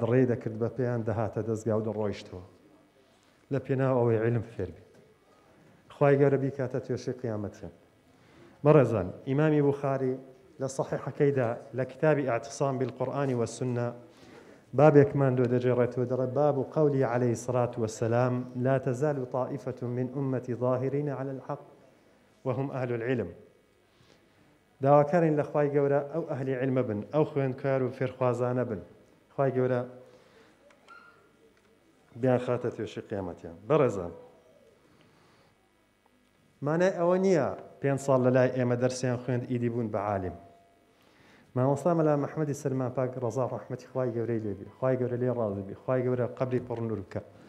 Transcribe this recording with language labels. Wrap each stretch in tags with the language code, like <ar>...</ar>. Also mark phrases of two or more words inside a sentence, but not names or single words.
<ckb>ڕێ دەکرد بە پێیان دەهاتە دەستگا و دەڕۆیشتەوە لە پێناو ئەوەی علم فێربی خوای گەورە بیکاتە توێشی قیامەتیان بەڕێزان ئیمامی بوخاری لە صحیحەکەیدا لە کتابی</ckb> <ar>اعتصام بالقورآن والسنة</ar> <ckb>بابێکمان دۆ دەجێڕێتەوە دەڵێ</ckb> <ar>باب قولی عليه الصلاة والسلام لا تزال طائفة من أمتي ظاهرين على الحق وهم أهل العلم</ar> <ckb>داواکارین لە خوای گەورە ئەو ئەهلی علمە بن ئەو خوێندکار و فێرخوازانە بن خوای گەورە بیان خاتە توێشی قیامەتیان بەڕێزان مانای ئەوە نییە 5 ساڵ لە لای ئێمە دەرسیان خوێند ئیدی بوون بە عالم مامۆستا مەلا محەممەدی سلمان پاک ڕەزا و ڕەحمەتی خوای گەورەی لێبی خوای گەورە لێ ڕازی بی خوای گەورە قەبری پڕنور بکە</ckb>